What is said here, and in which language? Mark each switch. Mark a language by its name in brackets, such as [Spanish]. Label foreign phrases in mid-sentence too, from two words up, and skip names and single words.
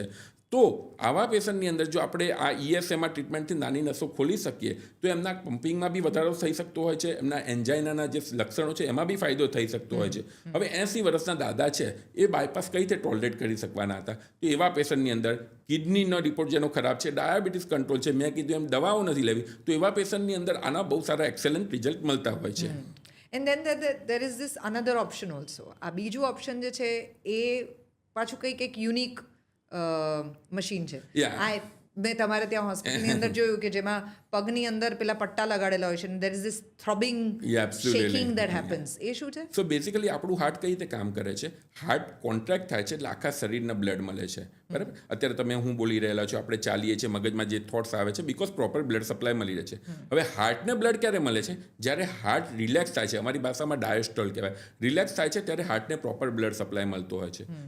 [Gujarati] તો આવા પેશન્ટની અંદર જો આપણે આ ESMR ટ્રીટમેન્ટથી નાની નસો ખોલી શકીએ તો એમના પમ્પિંગમાં બી વધારો થઈ શકતો હોય છે, એમના એન્જાઇનાના જે લક્ષણો છે એમાં બી ફાયદો થઈ શકતો હોય છે. હવે 80 વર્ષના દાદા છે, એ બાયપાસ કઈ રીતે ટોલરેટ કરી શકવાના હતા? તો એવા પેશન્ટની અંદર કિડનીનો રિપોર્ટ જેનો ખરાબ છે, ડાયાબિટીસ કંટ્રોલ છે, મેં કીધું એમ દવાઓ નથી લેવી, તો એવા પેશન્ટની અંદર આના બહુ સારા [English] excellent result [Gujarati] મળતા હોય છે. [English] and then there is this another option also. [Gujarati] આ બીજું ઓપ્શન જે છે એ પાછું કંઈક એક [English] unique machine [Gujarati] છે. મેં તમારે ત્યાં હોસ્પિટલની અંદર જોયું કે જેમાં પગની અંદર પેલા પટ્ટા લગાડેલા હોય છે [English] and there is this throbbing, shaking that happens. [Gujarati] એ શું છે? [English] so basically [Gujarati] આપણું હાર્ટ કઈ રીતે કામ કરે છે? [English] heart contract [Gujarati] થાય છે એટલે આખા શરીરને બ્લડ મળે છે, બરાબર? અત્યારે તમે હું બોલી રહેલા છો, આપણે ચાલીએ છીએ, મગજમાં જે થોટ્સ આવે છે [English] because proper blood supply [Gujarati] મળી રહે છે. હવે હાર્ટને બ્લડ ક્યારે મળે છે? જ્યારે [English] heart relax [Gujarati] થાય છે, અમારી ભાષામાં ડાયસ્ટોલ કહેવાય, રિલેક્સ થાય છે ત્યારે હાર્ટને [English] proper blood supply [Gujarati] મળતો હોય છે.